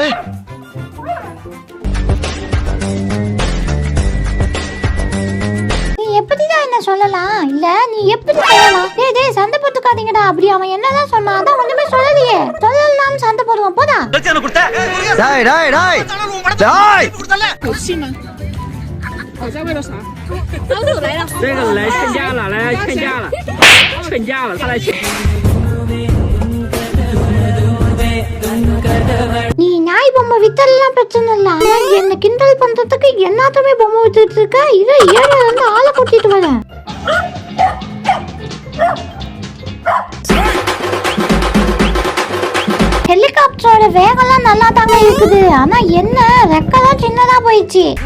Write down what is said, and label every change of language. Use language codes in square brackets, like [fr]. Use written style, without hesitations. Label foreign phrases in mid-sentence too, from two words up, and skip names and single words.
[ta] நீ எப்படிதான் என்ன சொல்லலாம்? இல்ல நீ எப்படி சொல்லலாம்? டேய் சண்டை போட்டுக்காதீங்கடா. அப்படி அவன் என்னதான் சொன்னா? அதான் ஒண்ணுமே சொல்லலையே. டேய் டேய் டேய் டேய் [zh] 有戏吗？吵架为了啥？这个来劝架了，来劝架了，劝架了，他来劝。 [ta] நீ நாய் பொம்மை வித்தலாம் பிரச்சனை இல்ல, ஆனா என்ன கிண்டல் பண்றதுக்கு எல்லாத்துமே பொம்மை வித்துட்டு இருக்க. இதை ஏழை வந்து ஆளை கூட்டிட்டு வரேன். ஹெலிகாப்டரோட வேகம்லாம் நல்லா தாங்க இருக்குது, ஆனா என்ன ரெக்கெல்லாம் சின்னதா போயிடுச்சு.